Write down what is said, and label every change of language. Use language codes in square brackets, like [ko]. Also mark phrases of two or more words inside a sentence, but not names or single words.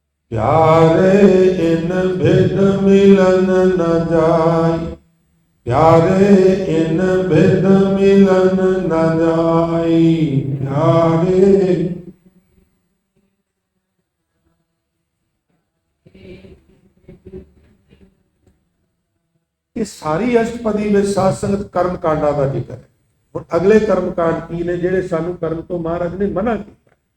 [pa] ਪਿਆਰੇ ਇਨ ਭਿਦ ਮਿਲਨ ਨ ਜਾਇ, ਪਿਆਰੇ ਇਨ ਭਿਦ ਮਿਲਨ ਨ ਜਾਇ, प्यारे। ਇਹ ਸਾਰੀ ਅਸ਼ਟਪਦੀ ਵਿੱਚ ਸਾਧ ਸੰਗਤ ਕਰਮ ਕਾਂਡਾਂ ਦਾ ਜ਼ਿਕਰ ਹੈ। ਹੁਣ ਅਗਲੇ ਕਰਮ ਕਾਂਡ ਕੀ ਨੇ ਜਿਹੜੇ ਸਾਨੂੰ ਕਰਨ ਤੋਂ ਮਹਾਰਾਜ ਨੇ ਮਨਾ ਕੀਤਾ?